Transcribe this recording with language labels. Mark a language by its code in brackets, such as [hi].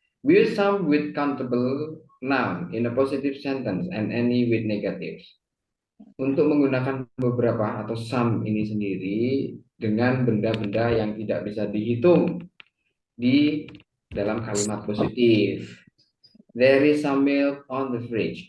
[en] We use some with countable noun in a positive sentence and any with negatives. [id] Untuk menggunakan beberapa atau some ini sendiri dengan benda-benda yang tidak bisa dihitung di dalam kalimat positif. [en] There is some milk on the fridge.